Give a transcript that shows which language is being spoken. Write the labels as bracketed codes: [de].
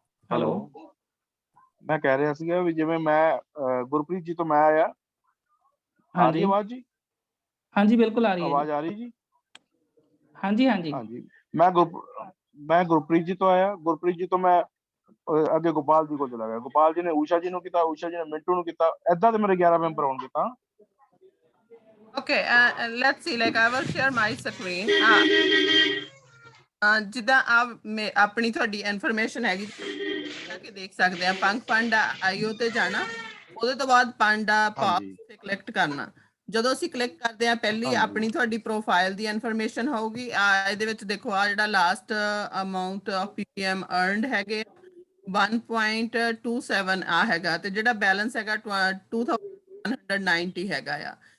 [pa] Hello, ਮੈਂ ਕਹਿ ਰਿਹਾ ਸੀਗਾ ਵੀ ਜਿਵੇਂ ਮੈਂ ਗੁਰਪ੍ਰੀਤ ਜੀ ਤੋਂ ਮੈਂ ਆਇਆ, ਆ ਰਹੀ ਆਵਾਜ਼ ਜੀ? ਹਾਂਜੀ, ਬਿਲਕੁਲ ਆ ਰਹੀ ਹੈ। ਆਵਾਜ਼ ਆ ਰਹੀ ਜੀ? ਹਾਂਜੀ। ਮੈਂ ਗੁਰਪ੍ਰੀਤ ਜੀ ਤੋਂ ਆਇਆ, ਗੁਰਪ੍ਰੀਤ ਜੀ ਤੋਂ ਮੈਂ ਅੱਗੇ ਗੋਪਾਲ ਜੀ ਕੋਲ ਚਲਾ ਗਿਆ, ਗੋਪਾਲ ਜੀ ਨੇ ਊਸ਼ਾ ਜੀ ਨੂੰ ਕੀਤਾ, ਊਸ਼ਾ ਜੀ ਨੇ ਮਿੰਟੂ ਨੂੰ ਕੀਤਾ, ਏਦਾਂ ਤੇ ਮੇਰੇ 11 ਮੈਂਬਰ ਹੋਣਗੇ ਤਾਂ। [en] Okay, let's see, like I will share my screen. [pa] ਜਿੱਦਾਂ ਆਪਣੀ ਤੁਹਾਡੀ ਇਨਫੋਰਮੇਸ਼ਨ ਹੈਗੀ ਕਿ ਦੇਖ ਸਕਦੇ ਆ, ਪੰਗ ਪਾਂਡਾ ਆਈਓ ਤੇ ਜਾਣਾ, ਉਹਦੇ ਤੋਂ ਬਾਅਦ ਪਾਂਡਾ ਪਾਸ ਤੇ ਕਲਿੱਕ ਕਰਨਾ। ਜਦੋਂ ਅਸੀਂ ਕਲਿੱਕ ਕਰਦੇ ਆ, ਪਹਿਲੀ ਆਪਣੀ ਤੁਹਾਡੀ ਪ੍ਰੋਫਾਈਲ ਦੀ ਇਨਫੋਰਮੇਸ਼ਨ ਹੋਊਗੀ। ਇਹਦੇ ਵਿੱਚ ਦੇਖੋ ਆ ਜਿਹੜਾ ਲਾਸਟ ਅਮਾਉਂਟ ਆਫ ਪੀਪੀਐਮ ਅਰਨਡ ਹੈਗੇ 1.27 ਆ ਹੈਗਾ, ਤੇ ਜਿਹੜਾ ਬੈਲੈਂਸ ਹੈਗਾ 2190 ਹੈਗਾ ਆ।